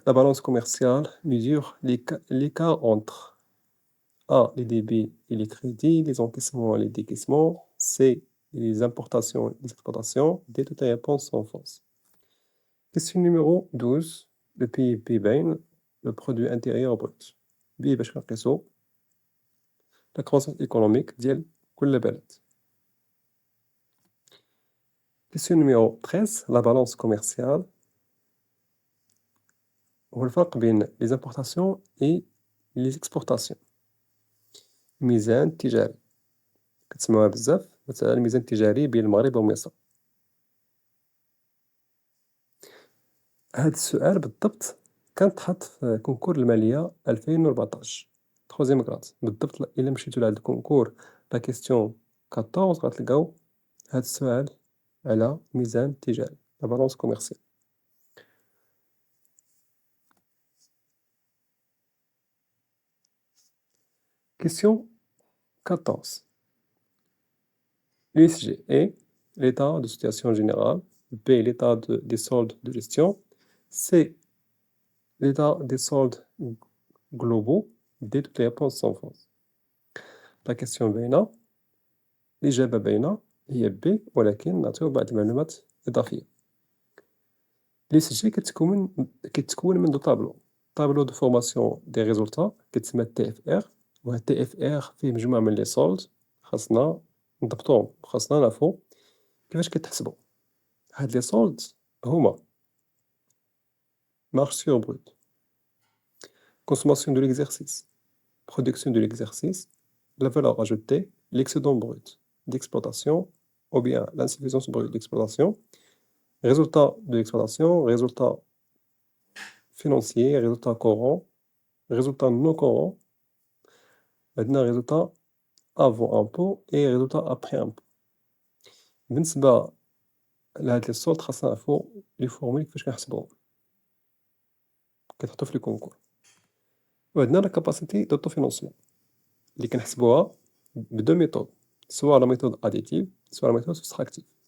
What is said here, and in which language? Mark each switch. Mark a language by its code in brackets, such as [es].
[fr] La balance commerciale mesure l'écart entre A. Les débits et les crédits, les encaissements et les décaissements, C. Les importations et les exportations, D. Toutes les réponses sont fausses. Question numéro 12. Le PIB [ar] بين [fr] le produit intérieur brut. [ar] B باش كنقيسو [fr] la croissance économique [ar] ديال كل بلد. [fr] Question numéro 13. La balance commerciale [ar] هو الفرق بين [fr] les importations et les exportations. [ar] ميزان تجاري كتسمعوها بزاف، مثلا الميزان التجاري بين المغرب ومصر. هاد السؤال بالضبط كانت تحط في كونكور المالية 2014 [fr] troisième grade [ar] بالضبط. إلا مشيتو لهاد الكونكور لا كيستيون 14 غتلقاو هاد السؤال على ميزان التجاري لا بالونس كوميرسيال. [fr] Question 14. L'USG est l'état de situation générale, B l'état des soldes de gestion, C l'état des soldes globaux, D toutes les réponses sont fausses. La question [ar] باينة، الإجابة باينة هي B، ولكن نعطيو بعض المعلومات إضافية. l'USG كتكون من دو طابلو دو فورماسيون دي ريزولتا كتسمى TFR، وهاد TFR فيه مجموعة من لي سولد خاصنا نضبطوهم وخاصنا نعرفو كيفاش كيتحسبو. [fr] هاد لي سولد هما marge sur brut, consommation de l'exercice, production de l'exercice, la valeur ajoutée, l'excédent brut d'exploitation ou bien l'insuffisance brute d'exploitation, résultat de l'exploitation, résultat financier, résultat courant, résultat non courant, [ar] عندنا [fr] résultat avant impôt et résultat après impôt. [ar] بالنسبة لهاد لي سولد خاصنا نعرفو لي فورمول كيفاش كنحسبوهم، كيتحطو في لي كونكور. وعندنا لا كاباسيتي دوطوفينونسمون اللي كنحسبوها بدو ميثود، سوا لا ميثود اديتيف سوا لا ميثود سوستراكتيف.